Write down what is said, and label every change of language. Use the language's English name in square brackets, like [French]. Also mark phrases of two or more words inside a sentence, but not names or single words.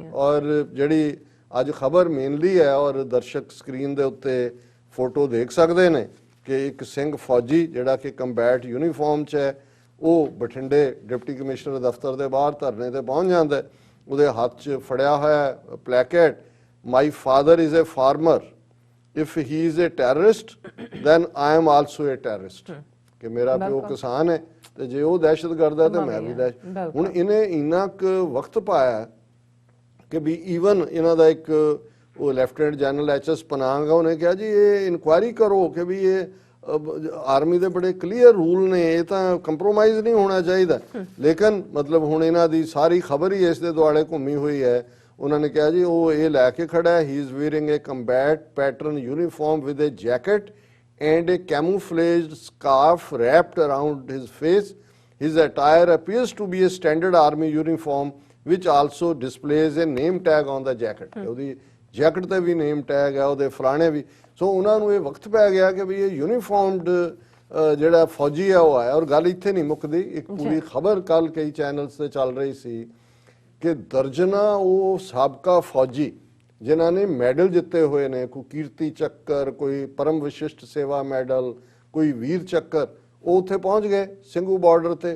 [Punjabi] ਔਰ ਜਿਹੜੀ ਅੱਜ ਖਬਰ ਮੇਨਲੀ ਹੈ ਔਰ ਦਰਸ਼ਕ ਸਕਰੀਨ ਦੇ ਉੱਤੇ ਫੋਟੋ ਦੇਖ ਸਕਦੇ ਨੇ ਕਿ ਇੱਕ ਸਿੰਘ ਫੌਜੀ ਜਿਹੜਾ ਕਿ [English] combat uniform [Punjabi] 'ਚ ਹੈ, ਉਹ ਬਠਿੰਡੇ [English] deputy commissioner [Punjabi] ਦਫ਼ਤਰ ਦੇ ਬਾਹਰ ਧਰਨੇ ਤੇ ਪਹੁੰਚ ਜਾਂਦਾ। ਉਹਦੇ ਹੱਥ 'ਚ ਫੜਿਆ ਹੋਇਆ ਪਲੈਕੇਟ, [English] my father is a farmer, if he is a terrorist then I am also a terrorist, [Punjabi] ਕਿ ਮੇਰਾ ਪਿਓ ਕਿਸਾਨ ਹੈ ਤੇ ਜੇ ਉਹ ਦਹਿਸ਼ਤਗਰਦ ਹੈ ਤੇ ਮੈਂ ਵੀ ਦਹਿਸ਼ਤ। ਹੁਣ ਇਹਨੇ ਇੰਨਾ ਕੁ ਵਕਤ ਪਾਇਆ ਕਿ ਵੀ ਈਵਨ ਇਹਨਾਂ ਦਾ ਇੱਕ ਉਹ [English] lieutenant general [Punjabi] HS ਪਨਾਂਗ, ਉਹਨੇ ਕਿਹਾ ਜੀ ਇਹ ਇਨਕੁਆਇਰੀ ਕਰੋ ਕਿ ਵੀ ਇਹ ਆਰਮੀ ਦੇ ਬੜੇ [English] clear rule [Punjabi] ਨੇ, ਇਹ ਤਾਂ ਕੰਪਰੋਮਾਈਜ਼ ਨਹੀਂ ਹੋਣਾ ਚਾਹੀਦਾ। ਲੇਕਿਨ ਮਤਲਬ ਹੁਣ ਇਹਨਾਂ ਦੀ ਸਾਰੀ ਖਬਰ ਹੀ ਇਸ ਦੇ ਦੁਆਲੇ ਘੁੰਮੀ ਹੋਈ ਹੈ। ਉਹਨਾਂ ਨੇ ਕਿਹਾ ਜੀ ਉਹ ਇਹ ਲੈ ਕੇ ਖੜਾ ਹੈ, [English] he is wearing a combat pattern uniform with a jacket and a camouflaged scarf wrapped around his face. His attire appears to be a standard army uniform which also displays a name tag on the jacket. [Punjabi] ਉਹਦੀ ਜੈਕਟ ਤੇ ਵੀ [English] name tag [Punjabi] ਹੈ, ਉਹਦੇ ਫਲਾਣੇ ਵੀ। ਸੋ ਉਹਨਾਂ ਨੂੰ ਇਹ ਵਕਤ ਪੈ ਗਿਆ ਕਿ ਵੀ ਇਹ ਯੂਨੀਫਾਰਮਡ ਜਿਹੜਾ ਫੌਜੀ ਹੈ ਉਹ ਆਇਆ। ਔਰ ਗੱਲ ਇੱਥੇ ਨਹੀਂ ਮੁੱਕਦੀ, ਇੱਕ ਪੂਰੀ ਖਬਰ ਕੱਲ ਕਈ ਚੈਨਲਸ ਤੇ ਚੱਲ ਰਹੀ ਸੀ ਕਿ ਦਰਜਨਾ ਉਹ ਸਾਬਕਾ ਫੌਜੀ ਜਿਨ੍ਹਾਂ ਨੇ ਮੈਡਲ ਜਿੱਤੇ ਹੋਏ ਨੇ, ਕੋਈ ਕੀਰਤੀ ਚੱਕਰ, ਕੋਈ ਪਰਮ ਵਿਸ਼ਿਸ਼ਟ ਸੇਵਾ ਮੈਡਲ, ਕੋਈ ਵੀਰ ਚੱਕਰ, ਉਹ ਉੱਥੇ ਪਹੁੰਚ ਗਏ ਸਿੰਘੂ ਬਾਰਡਰ ਤੇ।